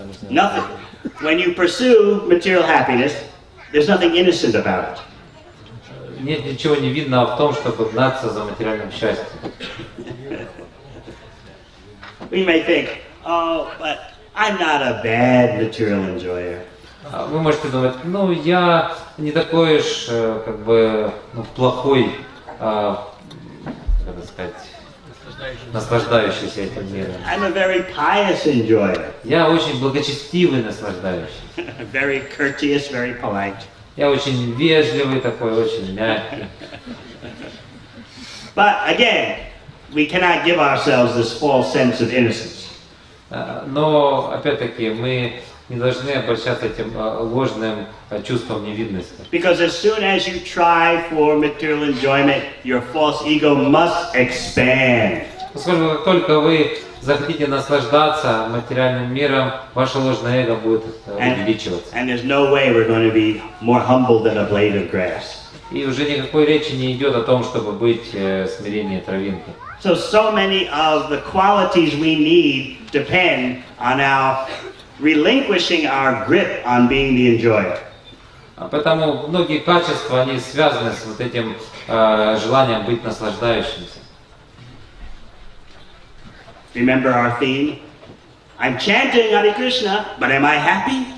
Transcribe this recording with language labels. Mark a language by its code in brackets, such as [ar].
[en] Nothing. When you pursue material happiness, there's nothing innocent about it. [ru] Нет ничего невинного в том, чтобы гнаться за материальным счастьем. [en] We may think, oh, but I'm not a bad material enjoyer. [ru] Вы можете думать, ну я не такой уж как бы плохой, как это сказать, наслаждающийся этим миром. [en] I'm a very pious enjoyer. [ru] Я очень благочестивый наслаждающийся. [en] Very courteous, very polite. [ru] Я очень вежливый такой, очень мягкий. [en] But again, we cannot give ourselves this false sense of innocence. [ru] Но опять-таки мы не должны обращаться этим ложным чувством невинности. [en] Because as soon as you try for material enjoyment, your false ego must expand. [ru] Поскольку как только вы захотите наслаждаться материальным миром, ваше ложное эго будет увеличиваться. [en] And there's no way we're going to be more humble than a blade of grass. [ru] И уже никакой речи не идет о том, чтобы быть смирение травинки. [en] So many of the qualities we need depend on our relinquishing our grip on being the enjoyer. [ru] Поэтому многие качества, они связаны с вот этим желанием быть наслаждающимся. [en] Remember our theme? I'm chanting Hare Krishna, but am I happy?